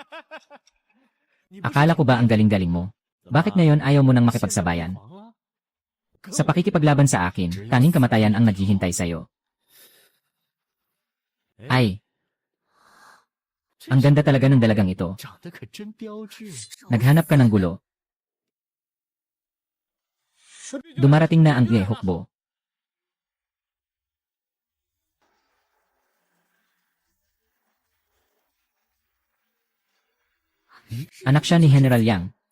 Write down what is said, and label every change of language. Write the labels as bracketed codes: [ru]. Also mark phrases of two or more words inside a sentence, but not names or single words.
[tl] Akala ko ba ang galing-galing mo? Bakit ngayon ayaw mo nang makipagsabayan? Sa pakikipaglaban sa akin, tanging kamatayan ang naghihintay sa'yo. Ay! Ang ganda talaga ng dalagang ito. [zh] 长得可真标致。 [tl] Naghanap ka ng gulo. Dumarating na ang Hukbo. Anak siya ni General Yang.